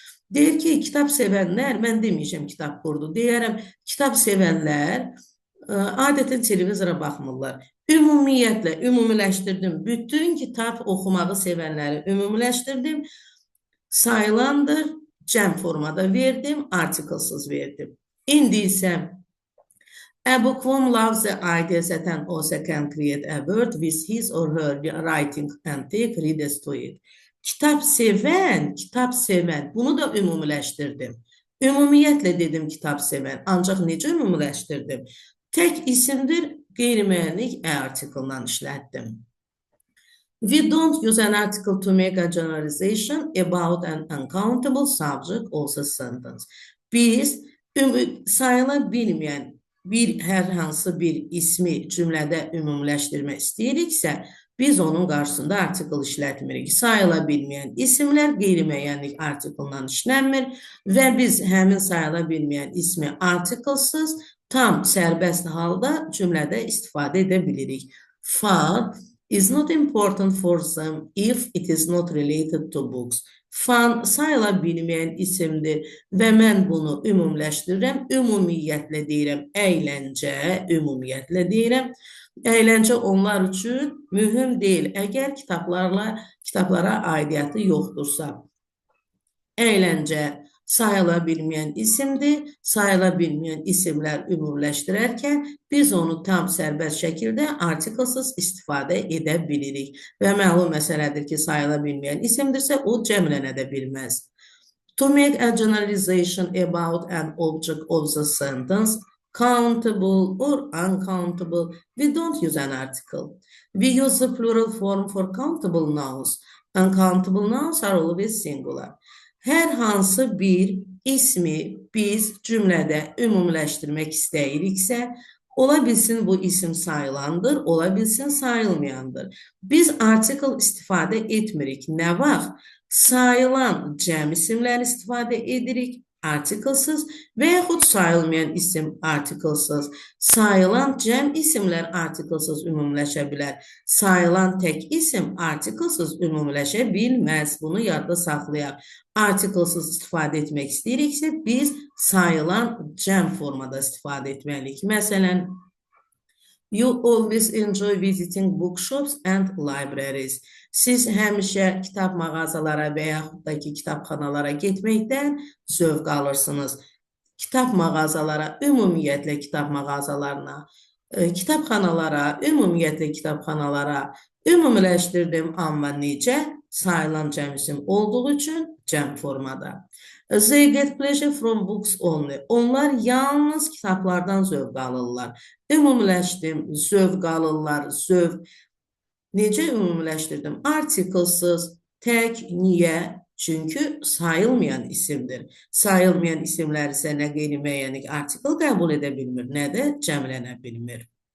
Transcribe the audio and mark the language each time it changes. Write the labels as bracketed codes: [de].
[az] Deyir ki, kitab sevənlər, mən deməyəcəm kitab qurdu, deyərəm, kitab sevənlər adətən televizora baxmırlar. Ümumiyyətlə, ümumiləşdirdim, bütün kitab oxumağı sevənləri ümumiləşdirdim, sayılandır, cəm formada verdim, artiklsız verdim. İndi isə [en] a bookworm loves the idea that an author can create a word with his or her writing and take readers to it. [az] Kitab sevən, bunu da ümumiləşdirdim. Ümumiyyətlə dedim kitab sevən, ancaq necə ümumiləşdirdim? Tək isimdir, qeyri-müəyyənlik artiklından işlətdim. [en] We don't use an article to make a generalization about an uncountable subject or sentence. [az] Biz sayıla bilməyən hər hansı bir ismi cümlədə ümumiləşdirmək istəyiriksə, biz onun qarşısında artikl işlətmirik. Sayıla bilməyən isimlər qeyri-müəyyənlik artiklından işlənmir və biz həmin sayıla bilməyən ismi artiklsız tam sərbəst halda cümlədə istifadə edə bilirik. [en] Fun is not important for them if it is not related to books. [az] Fun sayıla bilməyən isimdir və mən bunu ümumiləşdirirəm, ümumiyyətlə deyirəm, əyləncə, ümumiyyətlə deyirəm. Əyləncə onlar üçün mühüm deyil, əgər kitablara aidiyyatı yoxdursa. Əyləncə sayıla bilməyən isimdir, sayıla bilməyən isimlər ümumiləşdirərkən biz onu tam sərbəst şəkildə artiklsız istifadə edə bilirik. Və məlum məsələdir ki, sayıla bilməyən isimdirsə, o cəmlənə də bilməz. [en] To make a generalization about an object of the sentence, countable or uncountable, we don't use an article. We use the plural form for countable nouns. Uncountable nouns are always singular. [az] Hər hansı bir ismi biz cümlədə ümumiləşdirmək istəyiriksə, ola bilsin bu isim sayılandır, ola bilsin sayılmayandır. Biz artikl istifadə etmirik. Nə vaxt? Sayılan cəm isimləri istifadə edirik, artiklsız və yaxud sayılmayan isim artiklsız. Sayılan cəm isimlər artiklsız ümumiləşə bilər. Sayılan tək isim artiklsız ümumiləşə bilməz. Bunu yadda saxlayaq. Artiklsız istifadə etmək istəyiriksə, biz sayılan cəm formada istifadə etməliyik. Məsələn, [en] you always enjoy visiting bookshops and libraries. [az] Siz həmişə kitab mağazalara və yaxud da ki, kitabxanalara getməkdən zövq alırsınız. Kitab mağazalara, ümumiyyətlə kitab mağazalarına, kitabxanalara, ümumiyyətlə kitabxanalara ümumiləşdirdim, amma necə? Sayılan cəm isim olduğu üçün cəm formada. [en] They get pleasure from books only. [az] Onlar yalnız kitablardan zövq alırlar. Ümumiləşdim, zövq alırlar, zövq. Necə ümumiləşdirdim? Artiklsız, tək, niyə? Çünki sayılmayan isimdir. Sayılmayan isimlər isə nə qeyri-müəyyənlik artikl qəbul edə bilmir, nə də cəmlənə bilmir.